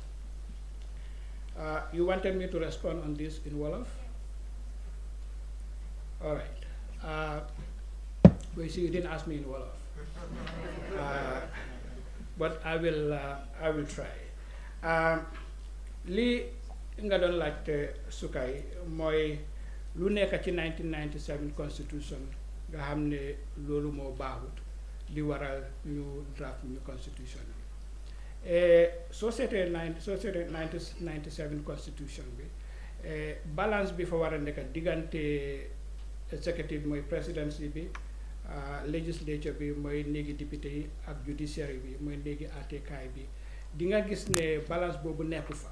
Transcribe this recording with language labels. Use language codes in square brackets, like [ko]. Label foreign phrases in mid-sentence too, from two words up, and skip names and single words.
[en] You wanted me to respond on this in Wolof? All right. Well, you see, you didn't ask me in Wolof. But I will try. [wo] Li nga doon laajte Sukay mooy lu nekk ci 1997 constitution nga xam ne loolu moo baaxut li waral ñu draft ñu constitution bi. Soo seetee 1997 constitution bi balance bi fa war a nekk diggante executive mooy presidency bi, legislature bi mooy néegi député yi ak judiciary bi mooy néegi àttekaay bi, di nga gis ne balance boobu nekku fa.